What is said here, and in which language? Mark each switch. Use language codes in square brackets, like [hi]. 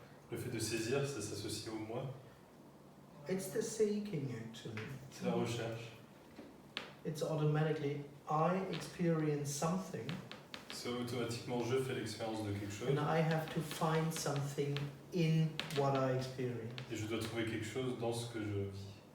[fr] Le fait de saisir, ça s'associe au moi. [en] It's the seeking actually. [fr] C'est la recherche. [en] It's automatically I experience something [fr] C'est automatiquement je fais l'expérience de quelque chose [en] and I have to find something in what I experience. [fr] et je dois trouver quelque chose dans ce que je vis.